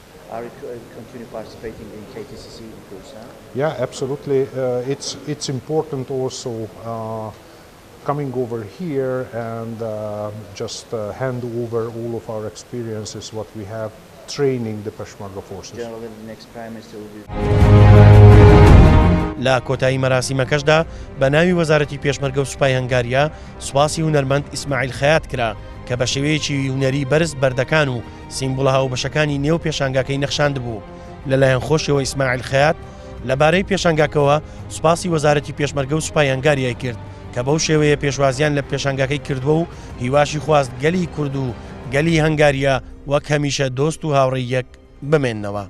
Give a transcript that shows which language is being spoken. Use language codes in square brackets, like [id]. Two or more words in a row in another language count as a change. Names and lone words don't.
[en] Are you continue participating in KTCC in Kursa? Yeah, absolutely. It's important also coming over here and just hand over all of our experiences, what we have, training the Peshmerga forces. Generally, the next Prime Minister will be... [ckb] لە کۆتایی مەراسیمەکەشدا بە ناوی وەزارەتی پێشمەرگە و سوپای هەنگاریە سوپاسی هونەرمەند ئیسماعیل خەیات کرا کە بە شێوەیەکی هونەری بەرز بەردەکان و سیمبۆڵە هاوبەشەکانی نێو پێشانگاکەی نەخشاند بوو. لەلایەن خۆشیەوە ئیسماعیل خەیات لەبارەی پێشانگاکەوە سوپاسی وەزارەتی پێشمەرگە و سوپای هەنگاریای کرد کە بەو شێوەیە پێشوازیان لە پێشانگاکەی کردووە و هیواشی خواست گەلی کورد و گەلی هەنگاریە وەک هەمیشە دۆست و هاوڕێی یەک بمێننەوە.